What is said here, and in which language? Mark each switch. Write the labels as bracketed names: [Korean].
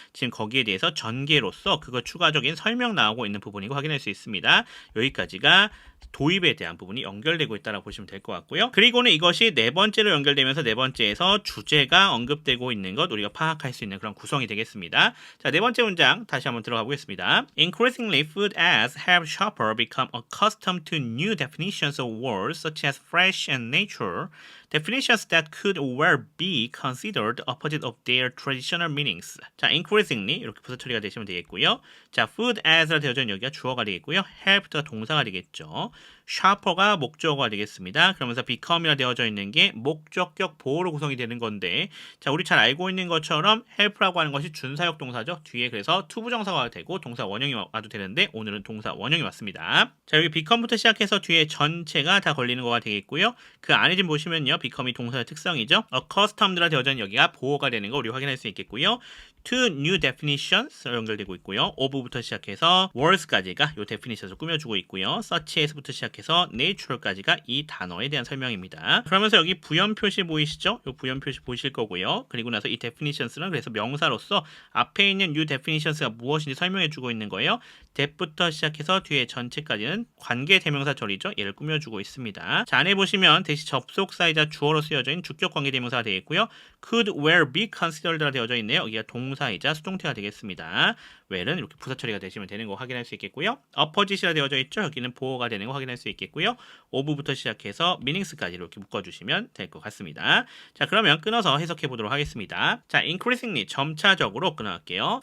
[Korean] 지금 거기에 대해서 전개로서 그거 추가적인 설명 나오고 있는 부분이고 확인할 수 있습니다. 여기까지가 도입에 대한 부분이 연결되고 있다고 보시면 될 것 같고요. 그리고는 이것이 네 번째로 연결되면서 네 번째에서 주제가 언급되고 있는 것 우리가 파악할 수 있는 그런 구성이 되겠습니다. 자, 네 번째 문장 다시 한번 들어가 보겠습니다. [English] Increasingly, food ads have shopper become accustomed to new definitions of words such as fresh and nature, definitions that could well be considered opposite of their traditional meanings. [Korean] 자, increasingly 이렇게 부사 처리가 되시면 되겠고요. 자, food as라 되어져 있는 여기가 주어가 되겠고요. help가 동사가 되겠죠. shopper가 목적어가 되겠습니다. 그러면서 become이라 되어져 있는 게 목적격 보호로 구성이 되는 건데, 자, 우리 잘 알고 있는 것처럼 help라고 하는 것이 준사역 동사죠. 뒤에 그래서 투부정사가 되고 동사 원형이 와도 되는데 오늘은 동사 원형이 왔습니다. 자, 여기 become부터 시작해서 뒤에 전체가 다 걸리는 거가 되겠고요. 그 안에 좀 보시면요, become이 동사의 특성이죠. accustomed라 되어져 있는 여기가 보호가 되는 거 우리 확인할 수 있겠고요. [English] to new definitions [Korean] 연결되고 있고요. of부터 시작해서 words까지가 이 definitions을 꾸며주고 있고요. such as부터 시작해서 natural까지가 이 단어에 대한 설명입니다. 그러면서 여기 부연 표시 보이시죠? 이 부연 표시 보이실 거고요. 그리고 나서 이 definitions는 그래서 명사로서 앞에 있는 new definitions가 무엇인지 설명해주고 있는 거예요. that부터 시작해서 뒤에 전체까지는 관계 대명사 절이죠. 얘를 꾸며주고 있습니다. 자, 안에 보시면 대시 접속사이자 주어로 쓰여져 있는 주격 관계 대명사가 되겠고요. [English] could well be considered [Korean] 라 되어져 있네요. 여기가 동사이자 수동태가 되겠습니다. well은 이렇게 부사 처리가 되시면 되는 거 확인할 수 있겠고요. opposite이라 되어져 있죠. 여기는 보호가 되는 거 확인할 수 있겠고요. of부터 시작해서 meanings까지 이렇게 묶어주시면 될 것 같습니다. 자, 그러면 끊어서 해석해 보도록 하겠습니다. 자, increasingly 점차적으로 끊어갈게요.